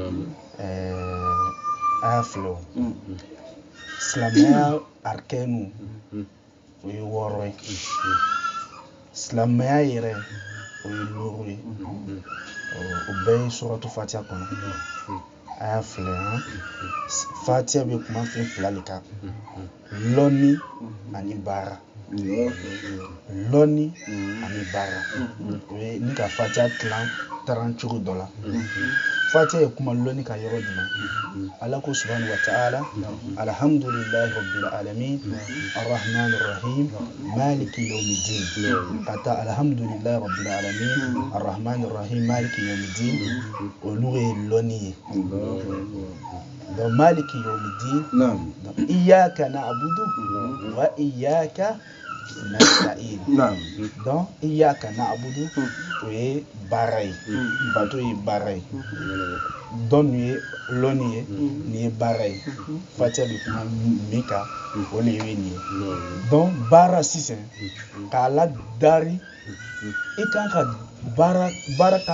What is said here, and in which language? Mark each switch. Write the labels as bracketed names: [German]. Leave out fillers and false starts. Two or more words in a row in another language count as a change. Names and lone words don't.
[Bambara] a y'a filɛ o silamɛya arkɛnu o ye 6 ye silamɛya yɛrɛ o ye 5 ye o bɛɛ ye suratu fatiha kɔnɔ a y'a filɛ fatiha bɛ kuma fɛn 2 de kan lɔnni ani baara lɔnni ani baara o ye ni ka fatiha tilan taran cogo dɔ la fatiha ye kuma lɔnni ka yɔrɔ jumɛn ala ko [Arabic] سبحانه و تعالى الحمد لله رب العالمين الرحمن الرحيم مالك يوم الدين kata الحمد لله رب العالمين الرحمن الرحيم مالك يوم الدين [Bambara] olu ye lɔnni ye donc [Arabic] مالك يوم الدين donc إياك نعبد وإياك نستعين donc إياك نعبد [Bambara] o ye baara ye bato ye baara ye dɔn nin ye lɔnni ye nin ye baara ye fatiha bɛ kuma min kan o le ye nin ye donc baara sisan k'a ladari i kan ka baara kan